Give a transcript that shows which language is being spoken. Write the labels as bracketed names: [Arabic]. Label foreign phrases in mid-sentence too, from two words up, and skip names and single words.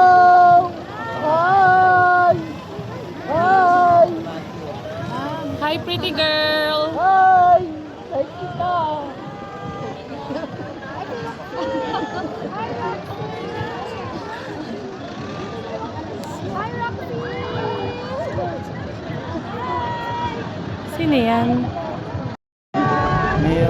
[English] Hi! Hi! Hi, pretty girl! Hi! Hi, [Filipino] kita! Sino yan? Mayor.